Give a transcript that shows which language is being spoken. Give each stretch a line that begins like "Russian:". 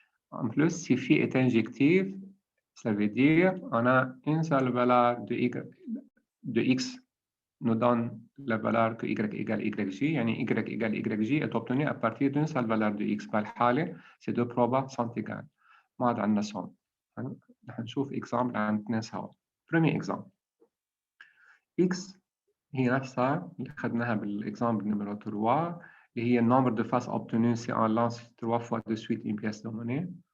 French: En plus, si phi est injective, ça veut dire on a une seule valeur de X nous donne la valeur que Y égale YJ, يعني Y égale YJ est obtenu à partir d'une seule valeur de X. بالحالة, ces deux probas sont égales.
Arabic: ما عاد عندنا somme. رح نشوف exemple عن اثنين سوا.
French: Premier exemple. X
Arabic: هي نفسها اللي أخذناها بالexemple numéro 3 اللي هي
French: nombre de faces obtenues si on lance 3 fois de suite une pièce de monnaie.